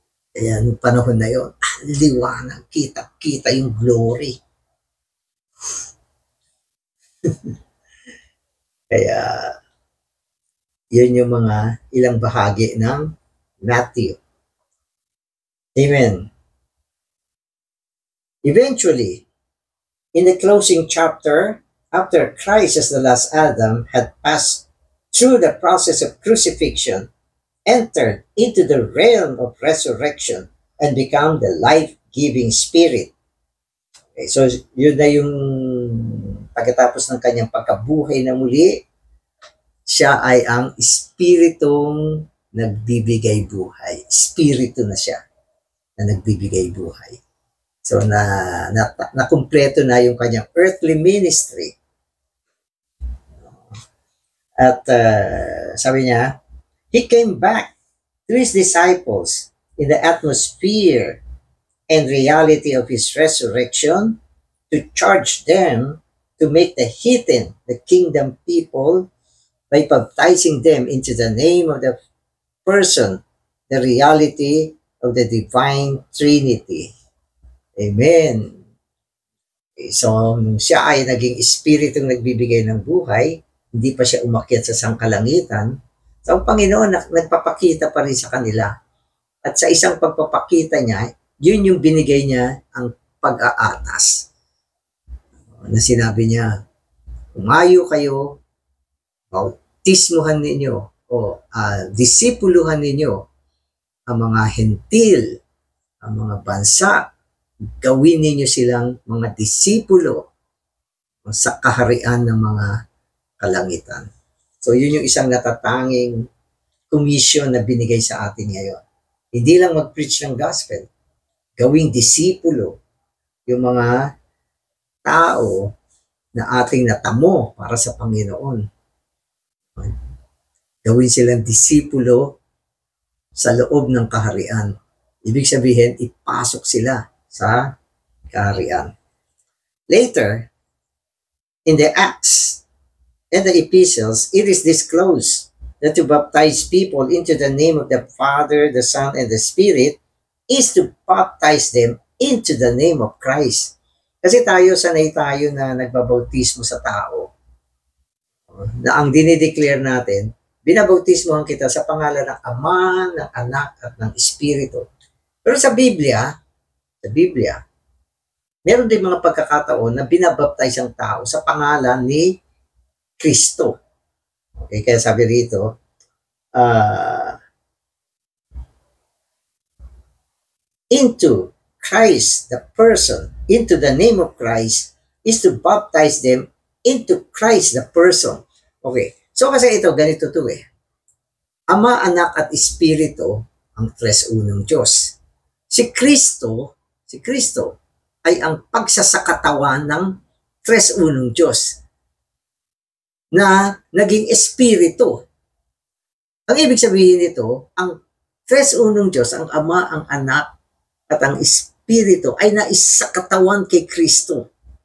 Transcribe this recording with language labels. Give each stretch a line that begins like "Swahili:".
Filipino: Kaya nung panahon na yun, liwanag, kita yung glory. Kaya yun yung mga ilang bahagi ng Matthew. Amen.
English: Eventually, in the closing chapter, after Christ as the last Adam had passed through the process of crucifixion, entered into the realm of resurrection, and become the life-giving spirit.
Filipino: Okay, so yun na yung pagkatapos ng kanyang pagkabuhay na muli, siya ay ang espiritong nagbibigay buhay. Espiritu na siya na nagbibigay buhay. So na kumpleto na yung kanyang earthly ministry. At sabi niya,
English: he came back to his disciples in the atmosphere and reality of his resurrection to charge them to make the heathen, the kingdom people, by baptizing them into the name of the person, the reality of the divine Trinity. Amen.
Filipino: So, nung siya ay naging espiritong nagbibigay ng buhay, hindi pa siya umakyat sa sangkalangitan, so ang Panginoon nagpapakita pa rin sa kanila. At sa isang pagpapakita niya, yun yung binigay niya ang pag-aatas. Na sinabi niya, umayo kayo, bautismuhan ninyo, o disipuluhan ninyo ang mga hentil, ang mga bansa, gawin ninyo silang mga disipulo sa kaharian ng mga kalangitan. So yun yung isang natatanging commission na binigay sa atin ngayon. Hindi lang mag-preach ng gospel, gawing disipulo yung mga tao na ating natamo para sa Panginoon. Gawin silang disipulo sa loob ng kaharian. Ibig sabihin, ipasok sila sa kaharian.
English: Later, in the Acts and the epistles, it is disclosed that to baptize people into the name of the Father, the Son, and the Spirit is to baptize them into the name of Christ.
Filipino: Kasi sanay tayo na nagbabautismo sa tao. Na ang dinideclare natin, binabautismohan kita sa pangalan ng Ama, ng Anak, at ng Espiritu. Pero sa Biblia, meron din mga pagkakataon na binabaptize ang tao sa pangalan ni Kristo. Okay, kaya sabi rito,
English: into Christ, the person, into the name of Christ, is to baptize them into Christ, the person.
Filipino: Okay, so kasi ito, ganito to eh. Ama, Anak at Espiritu ang tres unong Diyos. Si Kristo ay ang pagsasakatawan ng tres unong Diyos na naging Espiritu. Ang ibig sabihin nito, ang tres unong Diyos, ang Ama, ang Anak at ang Espiritu ay naisakatawan kay Kristo.